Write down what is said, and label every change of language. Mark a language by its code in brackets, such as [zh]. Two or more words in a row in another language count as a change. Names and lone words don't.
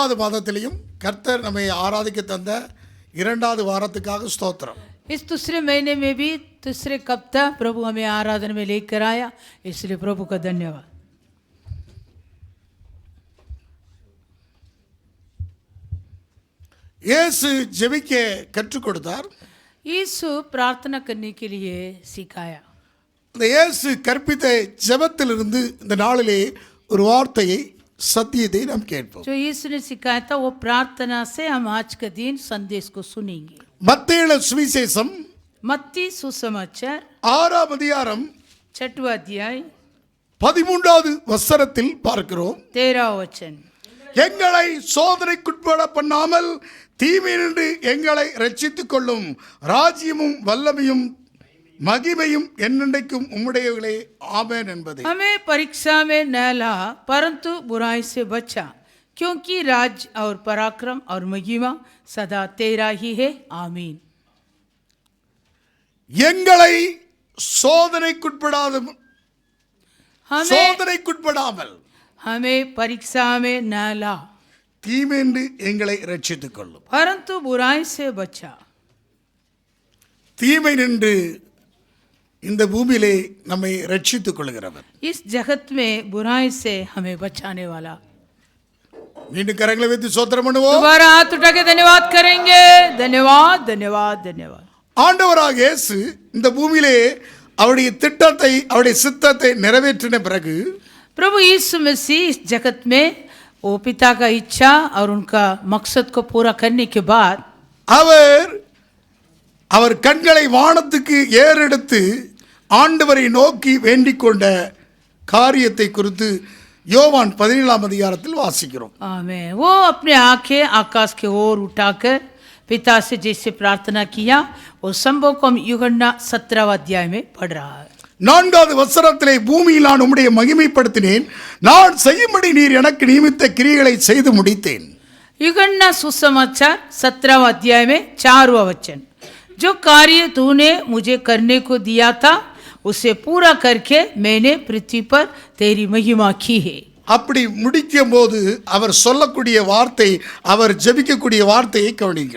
[ta] இரண்டாவது மாதத்திலையும் கர்த்தர் நம்மை ஆராதிக்க தந்த இரண்டாவது வாரத்துக்காக ஸ்தோத்திரம். [hi] इस दूसरे महीने में भी दूसरे हफ्ता प्रभु हमें आराधना में लेकर आया, इसलिए प्रभु का धन्यवाद. [ta] இயேசு ஜெபிக்க கற்றுக் கொடுத்தார். [hi] यीशु प्रार्थना करने के लिए सिखाया. [ta] அந்த இயேசு கற்பித்த ஜெபத்திலிருந்து இந்த நாளிலே ஒரு வார்த்தையை சத்தியத்தை நாம் கேட்போம். [hi] जो यीशु ने सिखाया था वो प्रार्थना से हम आज का दिन संदेश को सुनेंगे. [ta] மத்தேயு சுவிசேஷம் [hi] मत्ती सुसमाचार [ta] 6ஆம் அதிகாரம் [hi] 6वां अध्याय [ta] 13வது வசனத்தில் பார்க்கிறோம். [hi] 13वां वचन. [ta] எங்களை சோதனைக்குட்பட பண்ணாமல் தீமையினின்று எங்களை ரட்சித்துக் கொள்ளும் ராஜ்யமும் வல்லமையும் மகிமையும் என்னென்றைக்கும் உம்முடையவர்களே ஆமென் என்பது. [hi] हमें परीक्षा में न ला परंतु बुराई से बचा, क्योंकि राज और पराक्रम और महिमा सदा तेरा ही है, आमीन. [ta] எங்களை சோதனைக்குட்படாமல் [hi] हमें परीक्षा में न ला [ta] தீமையின்றி எங்களை ரட்சித்துக் கொள்ளும். [hi] परंतु बुराई से बचा. [ta] தீமை நின்று இந்த பூமியிலே நம்மை ரட்சித்துக் கொள்கிறவர். [hi] इस जगत में बुराई से हमें बचाने वाला. [ta] மீண்டும் கரங்களை வைத்து ஸ்தோத்திரம் பண்ணுவோம். [hi] दोबारा हाथ उठा के धन्यवाद करेंगे. धन्यवाद धन्यवाद धन्यवाद. [ta] ஆண்டவராக இயேசு இந்த பூமியிலே அவருடைய திட்டத்தை அவருடைய சித்தத்தை நிறைவேற்றின பிறகு [hi] प्रभु यीशु मसीह इस जगत में वो पिता का इच्छा और उनका मकसद को पूरा करने के बाद [ta] அவர் கண்களை வானத்துக்கு ஏறெடுத்து ஆண்டவரை நோக்கி வேண்டிக் கொண்ட காரியத்தை குறித்து யோவான் 17ஆம் அதிகாரத்தில் வாசிக்கிறோம். [hi] आमीन. वो अपने आंखें आकाश की ओर उठाकर पिता से जैसे प्रार्थना किया, वो संभव को हम यूहन्ना 17वां अध्याय में पढ़ रहा है. [ta] 4வது வசனத்திலே பூமியில் நான் உம்முடைய மகிமைப்படுத்தினேன், நான் செய்யும்படி நீர் எனக்கு நியமித்த கிரியைகளை செய்து முடித்தேன். [hi] यूहन्ना सुसमाचार 17वां अध्याय में 4वां वचन. जो कार्य तूने मुझे करने को दिया था उसे पूरा करके मैंने पृथ्वी पर तेरी महिमा की है. [ta] அப்படி முடிக்கும் போது அவர் சொல்லக்கூடிய வார்த்தை, அவர் ஜெபிக்கக்கூடிய வார்த்தையை கவனிங்கள்.